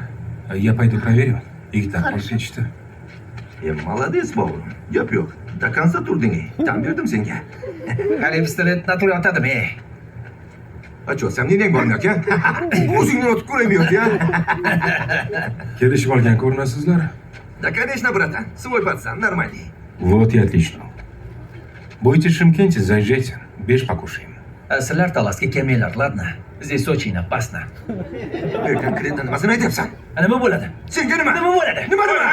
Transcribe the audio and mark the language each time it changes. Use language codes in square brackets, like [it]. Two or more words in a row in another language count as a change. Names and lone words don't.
[ru] Я пойду проверю. [uz] Yigitlar qolib ketishdi. Молодец, bobom. Gap yo'q. [ru] До конца turding. [uz] Tan berdim senga. Qani pistolet natli yotadimi? [ru] А что, сомнениях [uz] bormi aka? O'zingni otib ko'raymi yo'q ya? Kelishib olgan ko'rinasizlar. [ru] Да, конечно, братан. Свой пацан, нормальный. Вот и отлично. Будете в Шымкенте, заезжайте. Беш покушаем. [uz] Sizlar talasga kelmanglar, [ru] ладно? Здесь очень опасно. [uz] Konkretno nimasini aytyapsan? Nima bo'ladi? Senga nima? Nima bo'ladi? Nima